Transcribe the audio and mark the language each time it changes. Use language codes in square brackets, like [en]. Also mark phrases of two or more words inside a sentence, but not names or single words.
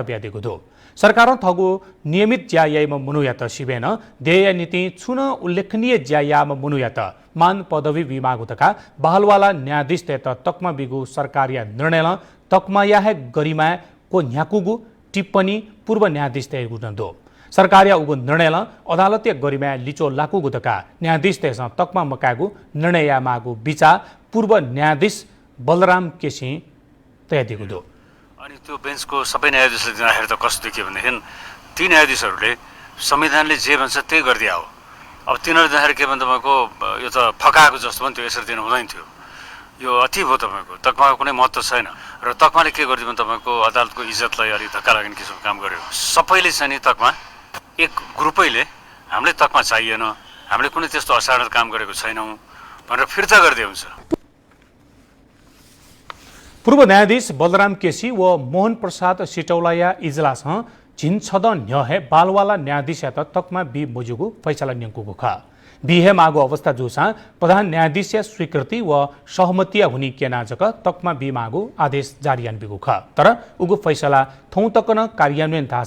[new] ब्यादिगु दो सरकार थगु नियमित ज्यायाम मुनुयात शिवेन देय नीति छुन उल्लेखनीय ज्यायाम मुनुयात मान पदवी विमागु तका बहालवाला न्यायाधीश तेत तकमा बिगु सरकारिया निर्णय तकमा या है गरिमा को न्याकुगु टिप्पणी पूर्व न्यायाधीश तेगु दो सरकारिया उगु निर्णय अदालतीय गरिमा लिचो लाकुगु तका न्यायाधीश तेस तकमा मकागु निर्णय मागु बिचा पूर्व न्यायाधीश बलराम केसी तयादिगु दो [ne] अनि त्यो बेन्चको सबै न्यायाधीशले दिँदाखेरि त कस्तो देखियो भनेदेखि ती न्यायाधीशहरूले संविधानले जे भन्छ त्यही गरिदिया हो अब तिनीहरू दिँदाखेरि के भन्छ तपाईँको यो त फकाएको जस्तो पनि त्यो यसरी दिनु हुँदैन थियो यो अति भयो तपाईँको तकमाको कुनै महत्त्व छैन र तकमाले के गरिदियो भने तपाईँको अदालतको इज्जतलाई अलिक धक्का लाग्ने किसिमको काम गर्यो सबैले चाहिँ नि तकमा एक ग्रुपैले हामीले तकमा चाहिएन हामीले कुनै त्यस्तो असाधारण काम गरेको छैनौँ भनेर फिर्ता गरिदिए हुन्छ [new] पूर्व न्यायाधीश बलराम केसी व मोहन प्रसाद सिटौलाया इजलास झिन छद न्यहे बालवाला न्यायाधीश यात तकमा बी मोजुगु फैसला न्यंकुगु ख बिहे मागु अवस्था जुसा प्रधान न्यायाधीश स्वीकृति व सहमतिया हुनी केनाजक तकमा बी मागु आदेश जारियान बिगु ख तर उगु फैसला थौ तकन कार्यान्वयन थासा